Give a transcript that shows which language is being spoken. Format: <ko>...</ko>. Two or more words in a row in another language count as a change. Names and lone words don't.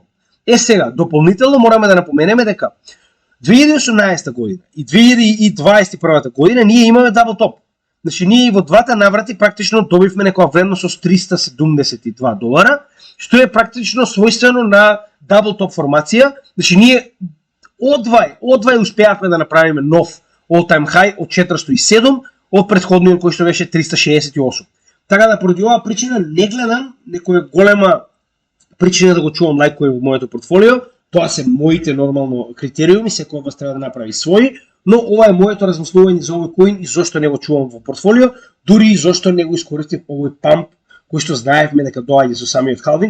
<mk>Сега, дополнително мораме да напоменеме дека 2018 година и 2021 година ние имаме</mk> <en>double top.</en> <mk>Значи ние и во двата наврати практично добивме некоја вредност од $372, што е практично својствено на</mk> <en>double top</en> <mk>формација. Значи ние одвај успеавме да направиме нов</mk> <en>all-time high</en> <mk>од 407 од претходниот кој што беше 368. Така да поради оваа причина не гледам некоја голема причина да го чувам Litecoin во моето портфолио. Тоа се моите нормално критериуми, секој од вас треба да направи своји, но ова е моето размислување за овој коин и зошто не го чувам во портфолио, дури и зошто не го искористив овој памп кој што знаевме дека доаѓа со самиот халвинг.</mk>